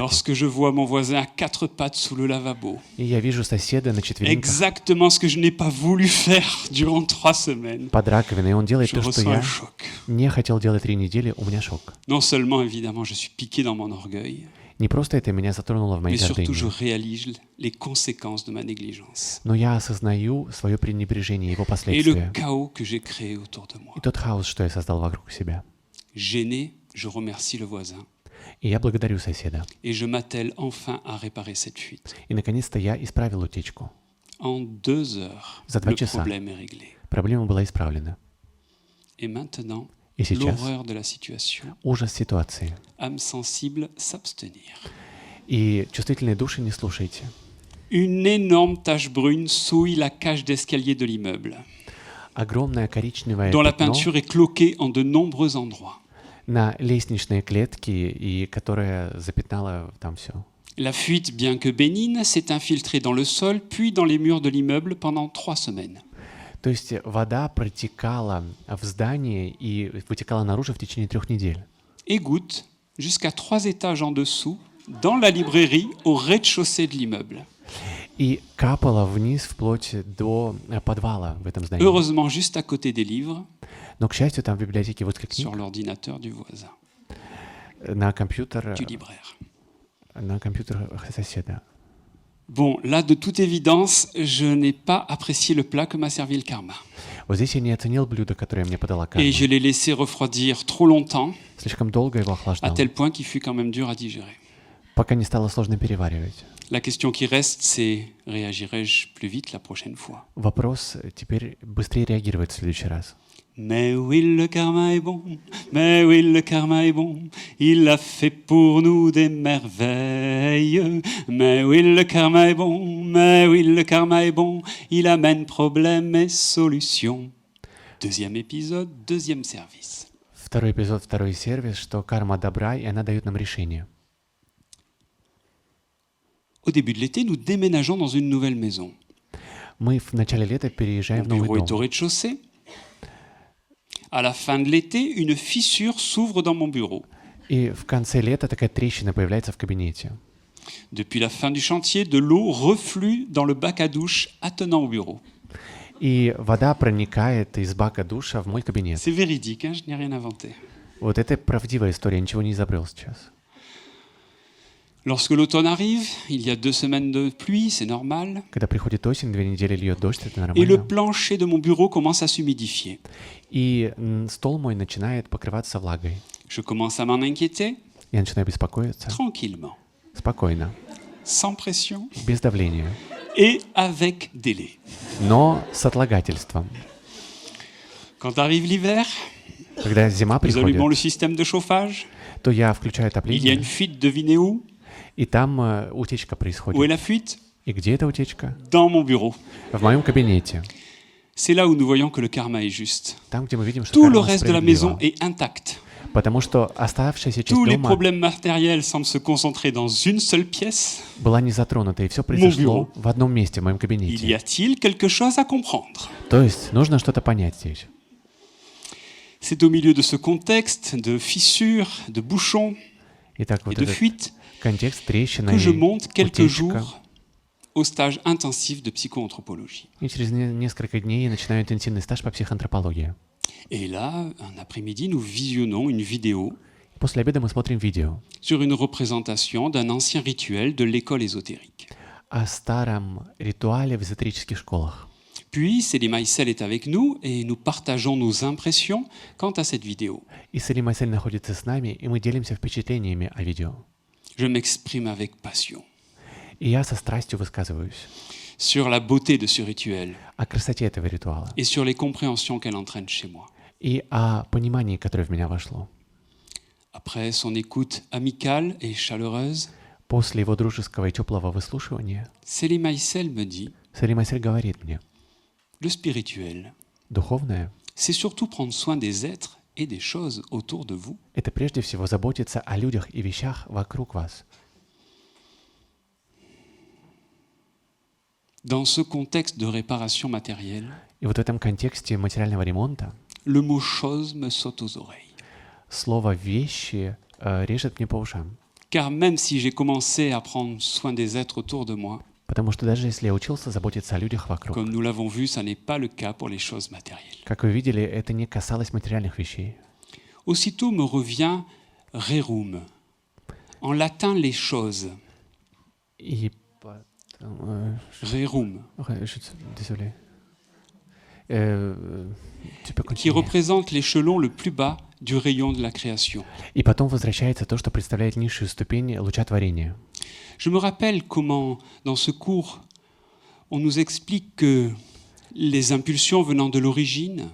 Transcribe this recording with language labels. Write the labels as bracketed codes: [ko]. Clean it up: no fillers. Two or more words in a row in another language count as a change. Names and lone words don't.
[fr] Lorsque je vois mon voisin à 4 pattes sous le lavabo. [ru] И я вижу соседа на четвереньках [fr] Exactement ce que je n'ai pas voulu faire durant 3 semaines. [ru] под раковиной. И он делает [fr] Je [ru] то, что [fr] ressens un [ru] я [fr] choc. [ru] не хотел делать 3 недели. У меня шок. [fr] Non seulement, évidemment, je suis piqué dans mon orgueil, [ru] Не просто это меня затронуло в моей [fr] mais surtout, je [ru] гордыне, [fr] réalise les conséquences de ma négligence [ru] но я осознаю свое пренебрежение, его [fr] et le [ru] последствия. [fr] chaos que j'ai créé autour de moi. [ru] И тот хаос, что я создал вокруг себя. [fr] Gêné, je remercie le voisin [ru] И я благодарю соседа. [fr] et je m'attelle enfin à réparer cette fuite. [ru] И наконец-то я исправил утечку. [fr] En 2 heures, [ru] За 2 [fr] le [ru] часа [fr] problème est réglé. [ru] проблема была исправлена. [fr] Et maintenant, [ru] И сейчас [fr] l'horreur de la situation, [ru] ужас ситуации. [fr] âme sensible, s'abstenir. [ru] И чувствительные души не слушайте. [fr] Une énorme tache brune souille la cage d'escalier de l'immeuble, [ru] Огромное коричневое [fr] dont la [ru] пятно [fr] peinture est cloquée en de nombreux endroits. [ru] на лестничные клетки, и которое запятнало там все. [fr] La fuite, bien que bénigne, s'est infiltrée dans le sol, puis dans les murs de l'immeuble pendant 3 semaines. [ru] То есть вода протекала в здании и вытекала наружу в течение 3 недель. [fr] Et goutte jusqu'à 3 étages en dessous, dans la librairie, au rez-de-chaussée de l'immeuble. [ru] И капала вниз вплоть до подвала в этом здании. [fr] Heureusement, juste à côté des livres, [ru] Но, к счастью, там в библиотеке возле книг [fr] sur l'ordinateur du voisin, [ru] на компьютер соседа. [fr] Bon, là, de toute évidence, je n'ai pas apprécié le plat que m'a servi le karma. [ru] Вот здесь я не оценил блюдо, которое мне подала [fr] Et [ru] карма. [fr] je l'ai laissé refroidir trop longtemps, [ru] Слишком долго его [fr] à [ru] охлаждал, [fr] tel point qu'il fut quand même dur à digérer. [ru] пока не стало сложно переваривать. [fr] La question qui reste, c'est réagirai-je plus vite la prochaine fois? [ru] Вопрос теперь быстрее реагировать в следующий раз. [fr] Mais oui, le karma est bon, mais oui, le karma est bon, il a fait pour nous des merveilles. Mais oui, le karma est bon, mais oui, le karma est bon, il amène problèmes et solutions. 2e épisode, 2e service. [ru] Второй эпизод, второй сервис, что карма добра, и она дает нам решение. [fr] Au début de l'été, nous déménageons dans une nouvelle maison. [ru] Мы в начале лета переезжаем в [fr] Mon bureau [ru] новый [fr] est au [ru] дом. [fr] rez-de-chaussée. À la fin de l'été, une fissure s'ouvre dans mon bureau. [ru] И в конце лета такая трещина появляется в кабинете. [fr] Depuis la fin du chantier, de l'eau reflue dans le bac à douche attenant au bureau. [ru] И вода проникает из бака душа в мой кабинет. [fr] C'est véridique, hein, je n'ai rien inventé. [ru] Вот это правдивая история, ничего не изобрел сейчас. [fr] Lorsque l'automne arrive, il y a 2 semaines de pluie, c'est normal, [ru] Когда приходит осень, 2 недели льет дождь, это [fr] et le [ru] нормально. [fr] plancher de mon bureau commence à s'humidifier. [ru] И стол мой начинает покрываться влагой. [fr] Je commence à m'en inquiéter, [ru] Я начинаю беспокоиться. [fr] tranquillement, [ru] Спокойно, [fr] sans pression [ru] без давления, [fr] et avec délai. [ru] но с отлагательством. [fr] Quand arrive l'hiver, [ru] Когда зима [fr] nous allumons le [ru] приходит, [fr] système de chauffage, [ru] то я включаю [fr] il y a [ru] отопление, [fr] une fuite, devinez où? [ru] и там утечка [fr] Où est [ru] происходит. [fr] la fuite? [ru] И где эта утечка? [fr] Dans mon bureau. [ru] В моем кабинете. [fr] C'est là où nous voyons que le karma est juste. [ru] Там, где мы видим, что [fr] Tout le [ru] карма [fr] reste de la maison [ru] справедлива. [fr] est intact. [ru] Потому что оставшаяся часть [fr] Tous les [ru] дома [fr] problèmes matériels semblent se concentrer dans une seule pièce. [ru] была не затронута, и все [fr] bureau. [ru] произошло в одном месте, в моем [fr] Il y [ru] кабинете. [fr] a-t-il quelque chose à comprendre? [ru] То есть нужно что-то понять здесь. [fr] C'est au milieu de ce contexte de fissures, de bouchons [ru] Итак, [fr] et [ru] вот [fr] de [ru] этот [fr] fuites [ru] контекст трещины [fr] que je [ru] и [fr] monte quelques [ru] утечка. [fr] jours au stage intensif de psychoanthropologie. [ru] И через несколько дней я начинаю интенсивный стаж по психоантропологии. [fr] Et là, un après-midi, nous visionnons une vidéo [ru] И после обеда мы смотрим видео [fr] sur une représentation d'un ancien rituel de l'école ésotérique. [ru] о старом ритуале в эзотерических школах. [fr] Puis, Céline Maïsel est avec nous et nous partageons nos impressions quant à cette vidéo. [ru] И Селим Майсель находится с нами, и мы делимся впечатлениями о видео. [fr] Je m'exprime avec passion [ru] И я со страстью высказываюсь [fr] sur la beauté de ce rituel [ru] о красоте этого ритуала [fr] et sur les compréhensions qu'elle entraîne chez moi. [ru] и о понимании, которое в меня вошло. [fr] Après son écoute amicale et chaleureuse, [ru] После его дружеского и теплого выслушивания [fr] Céline Maïsel me dit [ru] Селим Майсель говорит мне, [fr] le spirituel, [ru] духовное [fr] c'est surtout prendre soin des êtres et des choses autour de vous. — [ru] это прежде всего заботиться о людях и вещах вокруг вас. [fr] Dans ce contexte de réparation matérielle, [ru] И вот в этом контексте материального ремонта [fr] le mot chose me saute aux oreilles. [ru] слово «вещи» режет мне по ушам. [fr] Car même si j'ai commencé à prendre soin des êtres autour de moi, [ru] Потому что даже если я учился заботиться о людях вокруг, [fr] comme nous l'avons vu, ça n'est pas le cas pour les choses matérielles. [ru] как вы видели, это не касалось материальных вещей. [fr] Aussitôt me revient rerum. En latin, les choses. [ru] И потом... [fr] Rerum, Désolé. Tu peux qui continuer. représente l'échelon le plus bas du rayon de la création. [ru] И потом возвращается то, что представляет низшую ступень луча творения. [fr] Je me rappelle comment, dans ce cours, on nous explique que les impulsions venant de l'origine